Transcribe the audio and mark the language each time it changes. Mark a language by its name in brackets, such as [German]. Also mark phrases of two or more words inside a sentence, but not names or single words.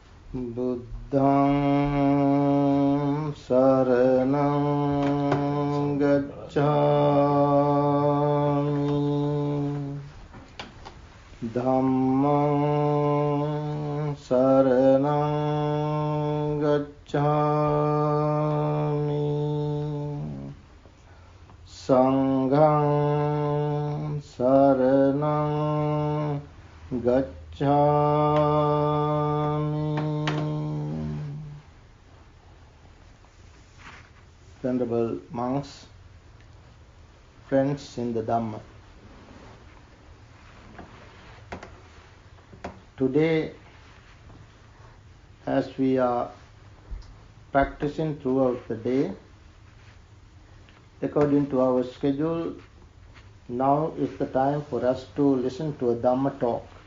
[Pali] Buddham saranam gacchami, Dhammam saranam gacchami, Sangham saranam gacchami. [English] Venerable monks, friends in the Dhamma. Today, as we are practicing throughout the day, according to our schedule, now is the time for us to listen to a Dhamma talk.